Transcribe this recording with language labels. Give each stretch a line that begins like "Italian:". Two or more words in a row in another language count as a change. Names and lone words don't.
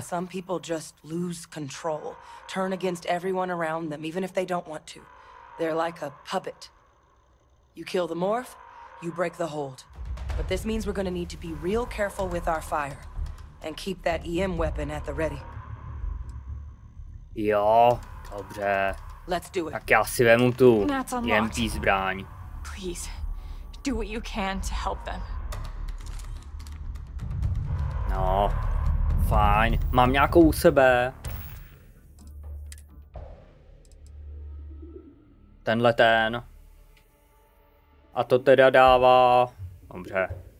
English: Some people just lose control, turn against everyone around them, even if they don't want to. They're like a puppet. You kill the morph, you break the hold. But this means we're gonna need to be real careful with our fire. And keep that EM weapon at the ready.
Czech: Jo, dobře.
English: Let's do it.
Czech: Tak já si vemu tu
English: That's unlocked.
Czech: EMP zbraň.
English: Please, do what you can to help them.
Czech: No, fajn. Mám nějakou u sebe. Tenhle ten. A to teda dává... Dobře.